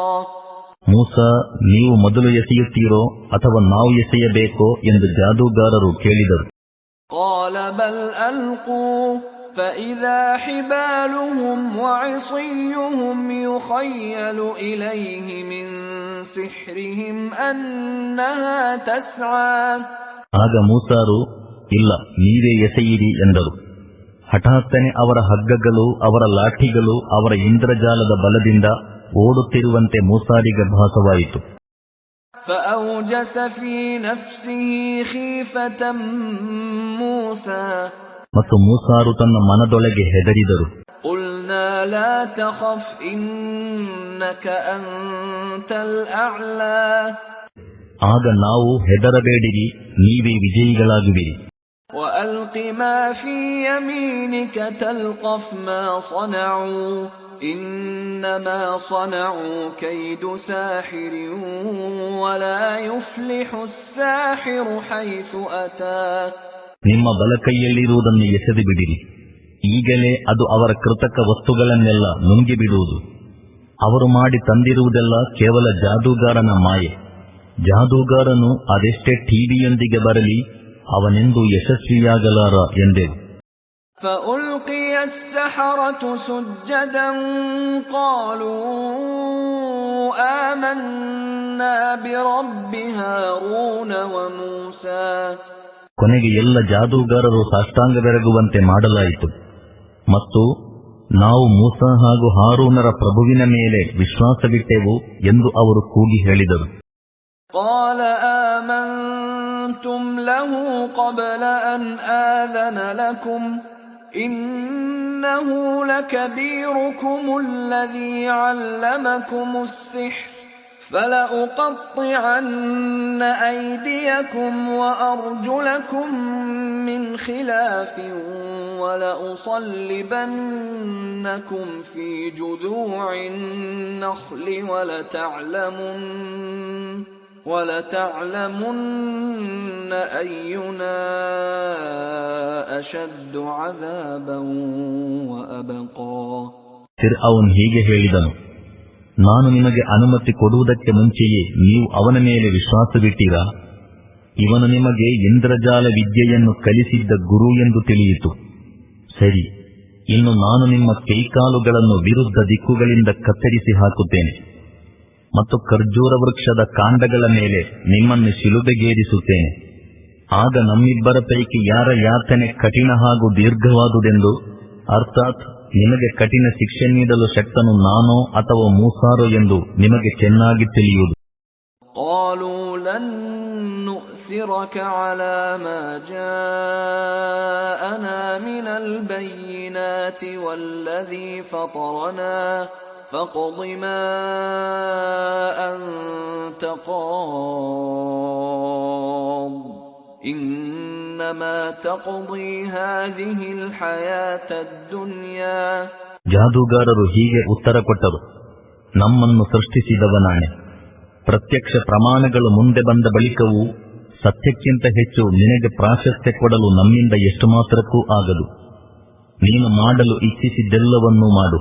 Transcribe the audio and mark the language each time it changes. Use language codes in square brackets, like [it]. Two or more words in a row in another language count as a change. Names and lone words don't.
[kn] ಮೂಸಾ, ನೀವು ಮೊದಲು ಎಸೆಯುತ್ತೀರೋ ಅಥವಾ ನಾವು ಎಸೆಯಬೇಕೋ ಎಂದು ಜಾದೂಗಾರರು ಕೇಳಿದರು. [ar] قال بل ألقوا فإذا حبالهم وعصيهم يخيل إليه من سحرهم أنها تسعى. [kn] ಆಗ ಮೂಸಾರು, ಇಲ್ಲ, ನೀವೇ ಎಸೆಯಿರಿ ಎಂದರು. ಹಠಾತ್ತನೆ ಅವರ ಹಗ್ಗಗಳು, ಅವರ ಲಾಠಿಗಳು ಅವರ ಇಂದ್ರಜಾಲದ ಬಲದಿಂದ ಓಡುತ್ತಿರುವಂತೆ ಮೂಸಾರಿಗೆ ಭಾಸವಾಯಿತು. [ar] فأوجس في نفسه خيفة موسى. [kn] ಮತ್ತು ಮೂಸಾರು ತನ್ನ ಮನದೊಳಗೆ ಹೆದರಿದರು. [ar] قلنا لا تخف إنك أنت الأعلى. [kn] ಆಗ ನಾವು, ಹೆದರಬೇಡಿರಿ, ನೀವೇ ವಿಜಯಿಗಳಾಗುವಿರಿ. [ar] وألق ما في يمينك تلقف ما صنعوا إنما صنعوا كيد ساحر ولا يفلح الساحر حيث أتى. [kn] ನಿಮ್ಮ ಬಲಕೈಯಲ್ಲಿರುವುದನ್ನು ಎಸೆದು ಬಿಡಿರಿ, ಈಗಲೇ ಅದು ಅವರ ಕೃತಕ ವಸ್ತುಗಳನ್ನೆಲ್ಲ ನುಂಗಿಬಿಡುವುದು. ಅವರು ಮಾಡಿ ತಂದಿರುವುದೆಲ್ಲ ಕೇವಲ ಜಾದೂಗಾರನ ಮಾಯೆ. ಜಾದೂಗಾರನು ಅದೆಷ್ಟೇ ಟಿವಿಯೊಂದಿಗೆ ಬರಲಿ, ಅವನೆಂದೂ ಯಶಸ್ವಿಯಾಗಲಾರ ಎಂದೆವು. [ar] فألقي السحرة سجدا قالوا آمنا برب هارون وموسى. [kn] ಕೊನೆಗೆ ಎಲ್ಲ ಜಾದೂಗಾರರು ಸಾಷ್ಟಾಂಗವೆರಗುವಂತೆ ಮಾಡಲಾಯಿತು ಮತ್ತು ನಾವು ಮೂಸಾ ಹಾಗೂ ಹಾರೂನರ ಪ್ರಭುವಿನ ಮೇಲೆ ವಿಶ್ವಾಸವಿಟ್ಟೆವು ಎಂದು ಅವರು ಕೂಗಿ ಹೇಳಿದರು. [ar] قال آمنتم له قبل أن آذن لكم إنه لكبيركم الذي علمكم السحر فلأقطعن أيديكم وأرجلكم من خلاف ولأصلبنكم في جذوع النخل ولتعلمن أينا أشد عذابا وأبقى. [kn] ಫಿರ್ಔನ್ ಹೀಗೆ ಹೇಳಿದನು, ನಾನು ನಿಮಗೆ ಅನುಮತಿ ಕೊಡುವುದಕ್ಕೆ ಮುಂಚೆಯೇ ನೀವು ಅವನ ಮೇಲೆ ವಿಶ್ವಾಸವಿಟ್ಟೀರಾ? ಇವನು ನಿಮಗೆ ಇಂದ್ರಜಾಲ ವಿದ್ಯೆಯನ್ನು ಕಲಿಸಿದ್ದ ಗುರು ಎಂದು ತಿಳಿಯಿತು. ಸರಿ, ಇನ್ನು ನಾನು ನಿಮ್ಮ ಕೈಕಾಲುಗಳನ್ನು ವಿರುದ್ಧ ದಿಕ್ಕುಗಳಿಂದ ಕತ್ತರಿಸಿ ಹಾಕುತ್ತೇನೆ ಮತ್ತು ಖರ್ಜೂರ ವೃಕ್ಷದ ಕಾಂಡಗಳ ಮೇಲೆ ನಿಮ್ಮನ್ನು ಶಿಲುಬೆಗೇರಿಸುತ್ತೇನೆ. ಆಗ ನಮ್ಮಿಬ್ಬರ ಪೈಕಿ ಯಾರ ಯಾತನೆ ಕಠಿಣ ಹಾಗೂ ದೀರ್ಘವಾದುದೆಂದು, ಅರ್ಥಾತ್ ನಿಮಗೆ ಕಠಿಣ ಶಿಕ್ಷೆ ನೀಡಲು ಶಕ್ತನು ನಾನೋ ಅಥವಾ ಮೂಸಾರೋ ಎಂದು ನಿಮಗೆ ಚೆನ್ನಾಗಿ ತಿಳಿಯುವುದು. [ar] قالوا لن نؤثرك على ما جاءنا من البينات والذي فطرنا فاقض ما أنت قاض إنما تقضي هذه الحياة الدنيا. [kn] ಜಾದೂಗಾರರು ಹೀಗೆ ಉತ್ತರ ಕೊಟ್ಟರು, ನಮ್ಮನ್ನು ಸೃಷ್ಟಿಸಿದವನಾಣೆ, ಪ್ರತ್ಯಕ್ಷ ಪ್ರಮಾಣಗಳು ಮುಂದೆ ಬಂದ ಬಳಿಕವೂ ಸತ್ಯಕ್ಕಿಂತ ಹೆಚ್ಚು ನಿನಗೆ ಪ್ರಾಶಸ್ತ್ಯ ಕೊಡಲು ನಮ್ಮಿಂದ ಎಷ್ಟು ಮಾತ್ರಕ್ಕೂ ಆಗದು. ನೀನು ಮಾಡಲು ಇಚ್ಛಿಸಿದ್ದೆಲ್ಲವನ್ನೂ ಮಾಡು.